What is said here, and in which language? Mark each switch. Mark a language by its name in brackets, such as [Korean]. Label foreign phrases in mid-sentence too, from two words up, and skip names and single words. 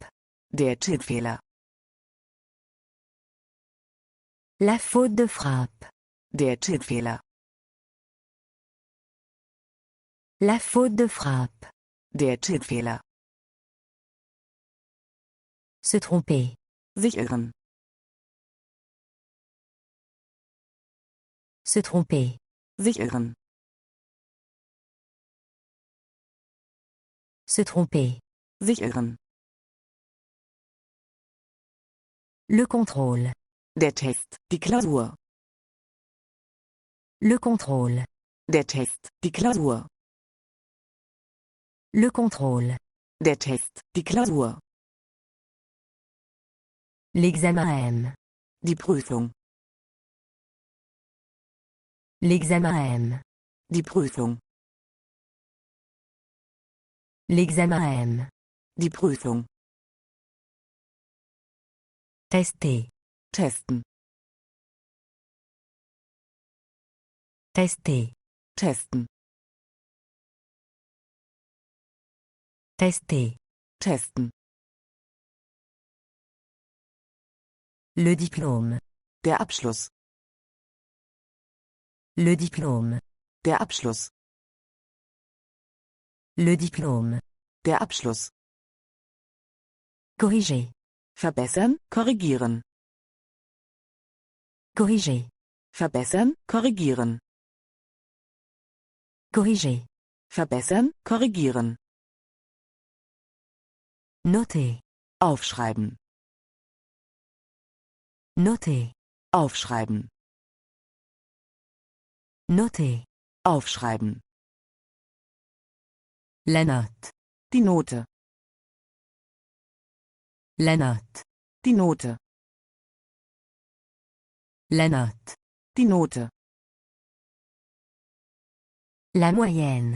[German] Der Tippfehler. [French] La faute de frappe. [German] Der Tippfehler. [French] La faute de frappe. [German] Der Tippfehler. [French] Se tromper. [German] Sich irren. [French] Se tromper. [German] Sich irren. [French] Se tromper. [German] Sich irren. [French] Le contrôle. [German] Der Test. Die Klausur. [French] Le contrôle. [German] Der Test. Die Klausur. [French] Le contrôle. [German] Der Test. Die Klausur. [French] L'examen M. [German] Die Prüfung. [French] L'examen M. [German] Die Prüfung. [French] L'examen M. [German] Die Prüfung. [French] Tester. [German] Testen. [French] Tester. [German] Testen. [French] Tester. [German] Testen. [French] Le diplôme. [German] Der Abschluss. [French] Le diplôme. [German] Der Abschluss. [French] Le diplôme. [German] Der Abschluss. [French] Corriger. [German] Verbessern, korrigieren. [French] Corriger. [German] Verbessern, korrigieren. [French] Corriger. [German] Verbessern, korrigieren. [French] Noter. [German] Aufschreiben. [French] Noter. [German] Aufschreiben. [French] Noter. [German] Aufschreiben. [French] La note. [German] Die Note. [French] La note. [German] Die Note. [French] La note. [German] Die Note. [French] La moyenne.